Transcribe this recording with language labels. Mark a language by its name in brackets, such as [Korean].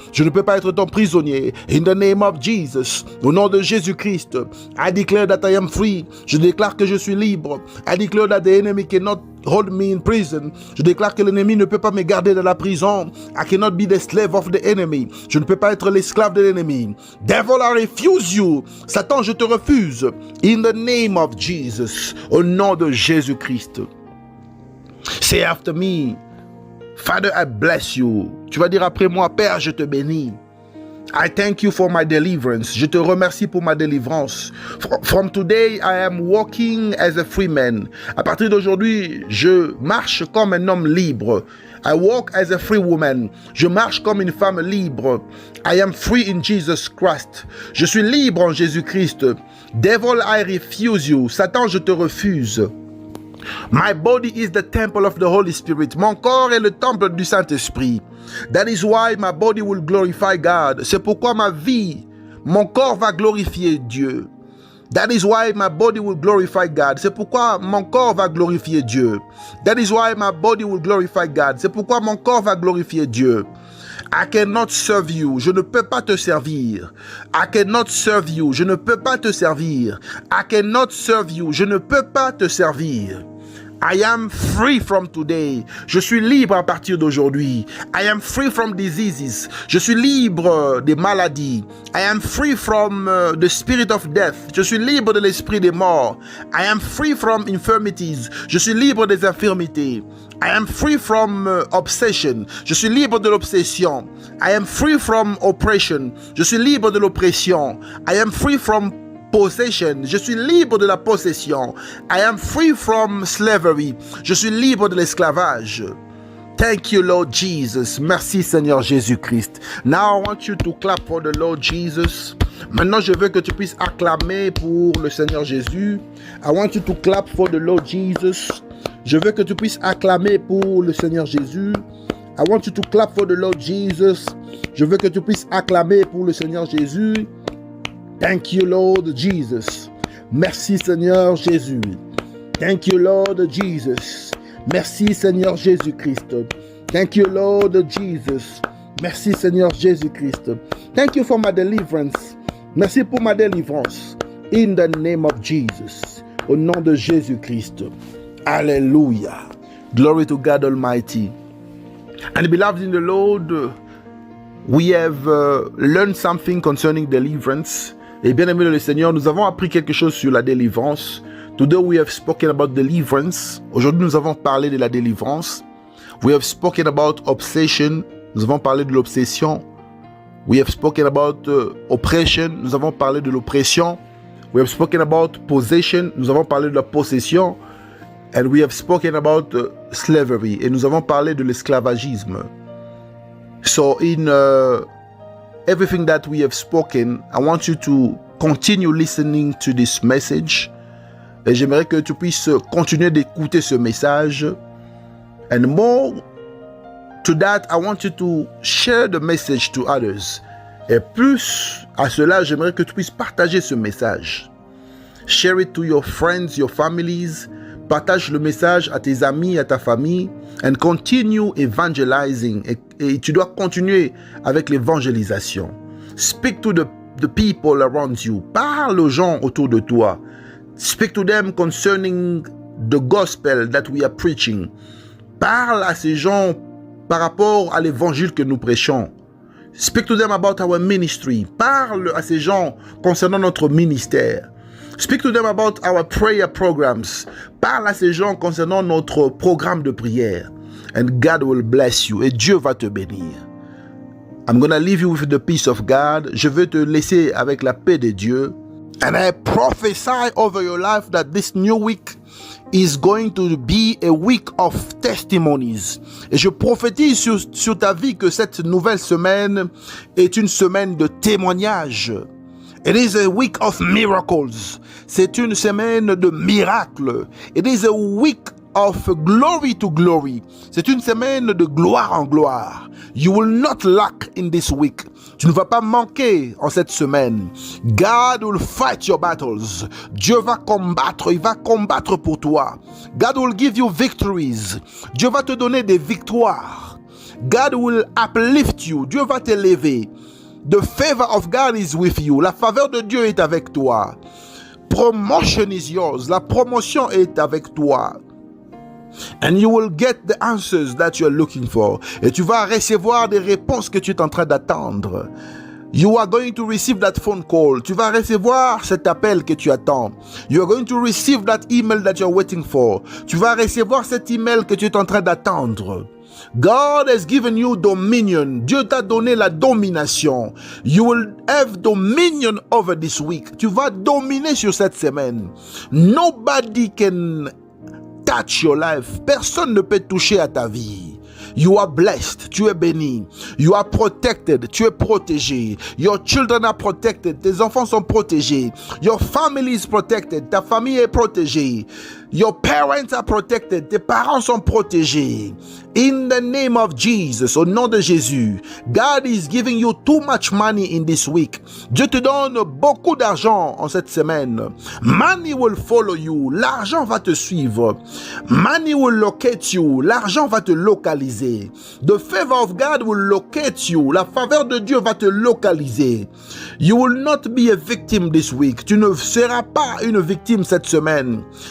[French] Je ne peux pas être ton prisonnier. [English] In the name of Jesus. [French] Au nom de Jésus-Christ. [English] I declare that I am free. [French] Je déclare que je suis libre. [English] I declare that the enemy cannot hold me in prison. [French] Je déclare que l'ennemi ne peut pas me garder dans la prison. [English] I cannot be the slave of the enemy. [French] Je ne peux pas être l'esclave de l'ennemi. [English] Devil, I refuse you. [French] Satan, je te refuse. [English] In the name of Jesus. [French] Au nom de Jésus-Christ. [English] Say after me, Father, I bless you. [French] Tu vas dire après moi, Père, je te bénis. [English] I thank you for my deliverance. [French] Je te remercie pour ma délivrance. [English] From today, I am walking as a free man. [French] À partir d'aujourd'hui, je marche comme un homme libre. [English] I walk as a free woman. [French] Je marche comme une femme libre. [English] I am free in Jesus Christ. [French] Je suis libre en Jésus-Christ. [English] Devil, I refuse you. [French] Satan, je te refuse. [English] My body is the temple of the Holy Spirit. [French] Mon corps est le temple du Saint-Esprit. [English] That is why my body will glorify God. [French] C'est pourquoi ma vie, mon corps va glorifier Dieu. [English] That is why my body will glorify God. [French] C'est pourquoi mon corps va glorifier Dieu. [English] That is why my body will glorify God. [French] C'est pourquoi mon corps va glorifier Dieu. [English] I cannot serve you. [French] Je ne peux pas te servir. [English] I cannot serve you. [French] Je ne peux pas te servir. [English] I cannot serve you. [French] Je ne peux pas te servir. [English] I am free from today. [French] Je suis libre à partir d'aujourd'hui. [English] I am free from diseases. [French] Je suis libre des maladies. [English] I am free from the spirit of death. [French] Je suis libre de l'esprit des morts. [English] I am free from infirmities. [French] Je suis libre des infirmités. [English] I am free from obsession. [French] Je suis libre de l'obsession. [English] I am free from oppression. [French] Je suis libre de l'oppression. [English] I am free from possession. [French] Je suis libre de la possession. [English] I am free from slavery. [French] Je suis libre de l'esclavage. [English] Thank you, Lord Jesus. [French] Merci, Seigneur Jésus-Christ. [English] Now I want you to clap for the Lord Jesus. [French] Maintenant, je veux que tu puisses acclamer pour le Seigneur Jésus. [English] I want you to clap for the Lord Jesus. [French] Je veux que tu puisses acclamer pour le Seigneur Jésus. [English] I want you to clap for the Lord Jesus. [French] Je veux que tu puisses acclamer pour le Seigneur Jésus. [English] Thank you, Lord Jesus. [French] Merci, Seigneur Jésus. [English] Thank you, Lord Jesus. [French] Merci, Seigneur Jésus-Christ. [English] Thank you, Lord Jesus. [French] Merci, Seigneur Jésus-Christ. [English] Thank you for my deliverance. [French] Merci pour ma délivrance. [English] In the name of Jesus. [French] Au nom de Jésus-Christ. [English] Hallelujah. Glory to God Almighty. And beloved in the Lord, we have learned something concerning deliverance. [French] Et bien aimé le Seigneur, nous avons appris quelque chose sur la délivrance. [English] Today we have spoken about deliverance. [French] Aujourd'hui, nous avons parlé de la délivrance. [English] We have spoken about obsession. [French] Nous avons parlé de l'obsession. [English] We have spoken about oppression. [French] Nous avons parlé de l'oppression. [English] We have spoken about possession. [French] Nous avons parlé de la possession. [English] And we have spoken about slavery. [French] Et nous avons parlé de l'esclavagisme. [English] So in everything that we have spoken, I want you to continue listening to this message. [French] Et j'aimerais que tu puisses continuer d'écouter ce message. [English] And more to that, I want you to share the message to others. [French] Et plus à cela, j'aimerais que tu puisses partager ce message. [English] Share it to your friends, your families. [French] Partage le message à tes amis, à ta famille. [English] And continue evangelizing. [French] Et tu dois continuer avec l'évangélisation. [English] Speak to the people around you. [French] Parle aux gens autour de toi. [English] Speak to them concerning the gospel that we are preaching. [French] Parle à ces gens par rapport à l'évangile que nous prêchons. [English] Speak to them about our ministry. [French] Parle à ces gens concernant notre ministère. [English] Speak to them about our prayer programs. [French] Parle à ces gens concernant notre programme de prière. [English] And God will bless you. [French] Et Dieu va te bénir. [English] I'm going to leave you with the peace of God. [French] Je veux te laisser avec la paix de Dieu. [English] And I prophesy over your life that this new week is going to be a week of testimonies. [French] Et je prophétise sur ta vie que cette nouvelle semaine est une semaine de témoignages. [English] It is a week of miracles. [French] C'est une semaine de miracles. [English] It is a week of glory to glory. [French] C'est une semaine de gloire en gloire. [English] You will not lack in this week. [French] Tu ne vas pas manquer en cette semaine. [English] God will fight your battles. [French] Dieu va combattre, il va combattre pour toi. [English] God will give you victories. [French] Dieu va te donner des victoires. [English] God will uplift you. [French] Dieu va t'élever. [English] The favor of God is with you. [French] La faveur de Dieu est avec toi. [English] Promotion is yours. [French] La promotion est avec toi. [English] And you will get the answers that you are looking for. [French] Et tu vas recevoir des réponses que tu es en train d'attendre. [English] You are going to receive that phone call. [French] Tu vas recevoir cet appel que tu attends. [English] You are going to receive that email that you are waiting for. [French] Tu vas recevoir cet email que tu es en train d'attendre. [English] God has given you dominion. [French] Dieu t'a donné la domination. [English] You will have dominion over this week. [French] Tu vas dominer sur cette semaine. [English] Nobody can touch your life. [French] Personne ne peut toucher à ta vie. [English] You are blessed. [French] Tu es béni. [English] You are protected. [French] Tu es protégé. [English] Your children are protected. [French] Tes enfants sont protégés. [English] Your family is protected. [French] Ta famille est protégée. [English] Your parents are protected. [French] Tes parents sont protégés. [English] In the name of Jesus, [French] au nom de Jésus, [English] God is giving you too much money in this week. [French] Dieu te donne beaucoup d'argent en cette semaine. [English] Money will follow you. [French] L'argent va te suivre. [English] Money will locate you. [French] L'argent va te localiser. [English] The favor of God will locate you. [French] La faveur de Dieu va te localiser. [English] You will not be a victim this week. [French] Tu ne seras pas une victime cette semaine.